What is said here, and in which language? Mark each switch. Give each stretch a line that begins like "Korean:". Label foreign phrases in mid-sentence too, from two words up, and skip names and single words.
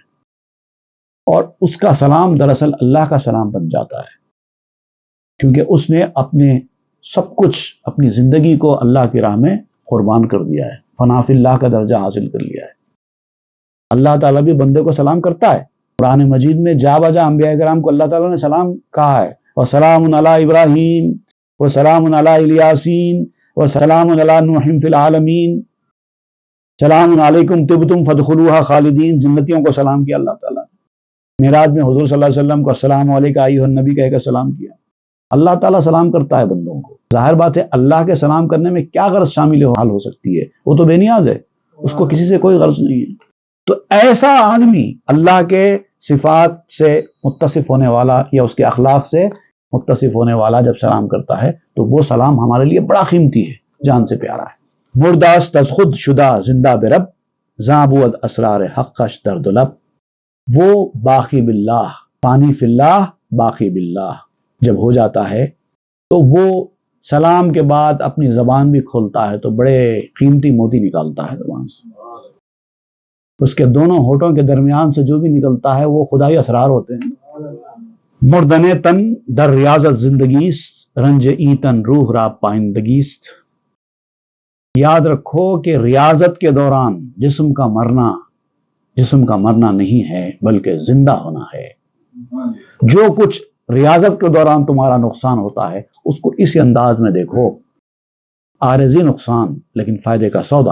Urdu: اور اس کا سلام دراصل اللہ کا سلام بن جاتا ہے، کیونکہ اس نے اپنے سب کچھ، اپنی زندگی کو اللہ کی راہ میں قربان کر دیا ہے،
Arabic: فنا فی اللہ
Urdu: کا درجہ حاصل کر لیا ہے. اللہ تعالیٰ بھی بندے کو سلام کرتا ہے. قرآن مجید میں جا بجا انبیاء کرام کو اللہ تعالیٰ نے سلام کہا ہے.
Arabic: وَسَلَامٌ عَلَىٰ إِبْرَاهِيمَ وَسَلَامٌ عَلَىٰ إِلْيَاسِينَ وَسَلَامٌ عَلَىٰ نُوحٍ فِي الْعَالَمِينَ. سلام علیکم طبتم فادخلوها خالدین.
Urdu: جنتیوں کو سلام کیا اللہ تعالیٰ نے. معراج میں حضور
Arabic: صلی اللہ علیہ وسلم
Urdu: کو
Arabic: السلام علیکم ایھا النبی
Urdu: کہہ کر سلام کیا. اللہ تعالیٰ سلام کرتا ہے بندوں کو. ظاہر بات ہے اللہ کے سلام کرنے میں کیا غرض شامل حال ہو سکتی ہے؟ وہ تو بے نیاز ہے، اس کو کسی سے کوئی غرض نہیں ہے. تو ایسا آدمی اللہ کے صفات سے متصف ہونے والا یا اس کے اخلاق سے متصف ہونے والا جب سلام کرتا ہے تو وہ سلام ہمارے لیے بڑا قیمتی ہے، جان سے پیارا ہے.
Persian: مرداست از خود شدہ زندہ برب زاں بود اسرار حقش در دلب.
Urdu: وہ
Arabic: باقی باللہ، فانی فی اللہ باقی باللہ
Urdu: جب ہو جاتا ہے تو وہ سلام کے بعد اپنی زبان بھی کھولتا ہے تو بڑے قیمتی موتی نکالتا ہے زبان سے. اس کے دونوں ہونٹوں کے درمیان سے جو بھی نکلتا ہے وہ خدائی اسرار ہوتے ہیں.
Persian: مردن تن در ریاضت زندگیست رنج ایتن روح را پائندگیست.
Urdu: یاد رکھو کہ ریاضت کے دوران جسم کا مرنا نہیں ہے بلکہ زندہ ہونا ہے. جو کچھ ریاضت کے دوران تمہارا نقصان ہوتا ہے اس کو اسی انداز میں دیکھو، عارضی نقصان لیکن فائدے کا سودا.